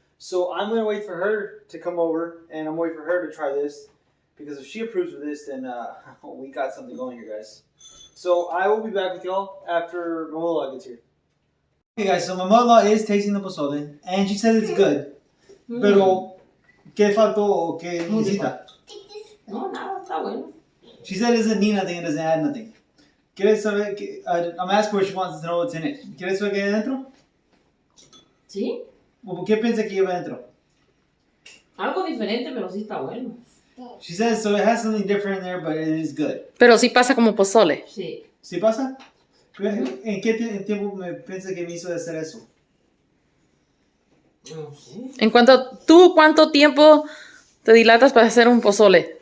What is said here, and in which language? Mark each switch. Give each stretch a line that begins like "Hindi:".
English: So I'm gonna wait for her to come over, and I'm waiting for her to try this, because if she approves of this, then we got something going here, guys. So I will be back with y'all after my mother-in-law gets here. Okay, guys. So my mother-in-law is tasting the pozole, and she said it's good.
Spanish: Pero ¿qué faltó o qué necesita? No, nada, está bueno.
English: She said it doesn't need nothing. It doesn't add nothing.
Spanish: ¿Quieres saber?
English: I'm asking what she wants to know what's in it.
Spanish: ¿Quieres saber qué hay dentro? ¿Sí? ¿O qué piensa que lleva dentro? Algo diferente, pero sí está bueno.
English: She says so it has something different in there, but it is good.
Spanish: Pero sí pasa como pozole. Sí. ¿Sí pasa? ¿En qué tiempo me piensa que me hizo de hacer eso? No sé. ¿Cuánto tiempo te dilatas para hacer un pozole?